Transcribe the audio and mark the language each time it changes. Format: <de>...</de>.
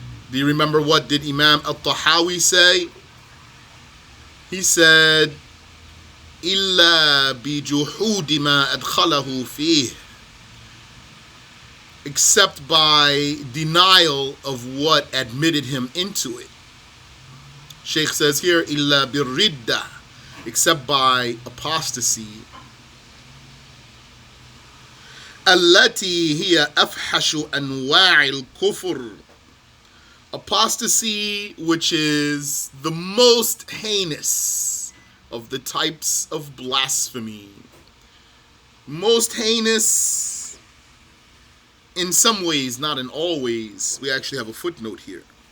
<en>Do you remember what did Imam al-Tahawi say? He said,</en> <ar>إِلَّا بِجُحُودِ مَا أَدْخَلَهُ فِيهِ,</ar> <en>except by denial of what admitted him into it. Sheikh says here,</en> <ar>إِلَّا بِالرِّدَّةِ,</ar> <en>except by apostasy.</en> <ar>التي هي أفحش أنواع الكفر.</ar> <en>Apostasy, which is the most heinous of the types of blasphemy. Most heinous in some ways, not in all ways. We actually have a footnote here.</en>